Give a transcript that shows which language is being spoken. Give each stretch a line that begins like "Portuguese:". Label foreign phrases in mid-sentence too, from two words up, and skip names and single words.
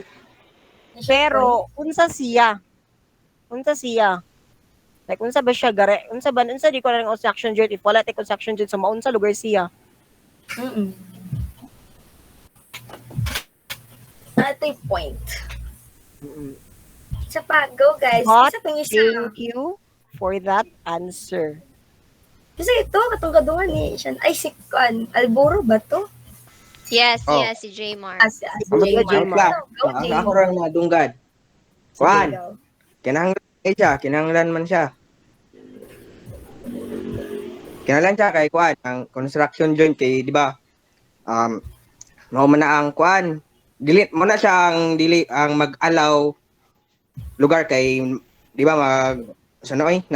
Cebuano: Pero unsa siya? Like unsa ba siya gare? Unsa di ko na ng
English: construction joint
Cebuano: if wala tay
English: construction joint
Cebuano: sa maunsa lugar siya? Ato'y point. Isa pa,
English: go guys. But,
Filipino: Isa pang isa.
English: thank you for that answer.
Filipino: Kasi ito, katong kaduhan ni Shan.
Cebuano: Ay, si Alboro ba to?
English: Yes, Oh.
Cebuano: yes, si J-Mar. Si Ako Jaymar. Go, ako rin madunggad. Kuan, go. kinahanglan man siya. Kinahanglan siya kay kuan, ang
English: construction joint
Cebuano: kay di ba? Mao man na ang kuan, dili mo na siya ang mag-allow lugar kay di ba na